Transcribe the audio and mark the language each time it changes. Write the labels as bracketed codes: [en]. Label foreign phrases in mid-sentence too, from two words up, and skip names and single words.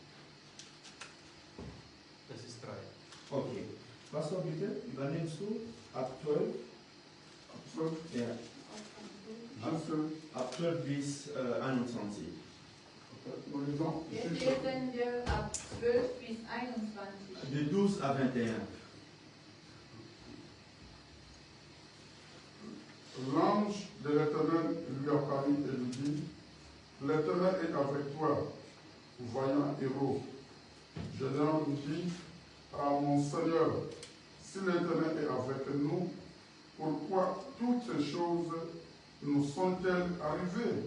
[de] Das ist 3. Okay. Pastor, bitte, übernimmst du ab 12? Ja. Ab 12 bis 21. Jetzt lesen wir ab 12 bis 21. [fr] De 12 à 21. L'ange de l'Éternel lui apparut et lui dit, l'Éternel est avec toi, voyant héros. Gédéon lui dit, à mon Seigneur, si l'Éternel est avec nous, pourquoi toutes ces choses nous sont-elles arrivées?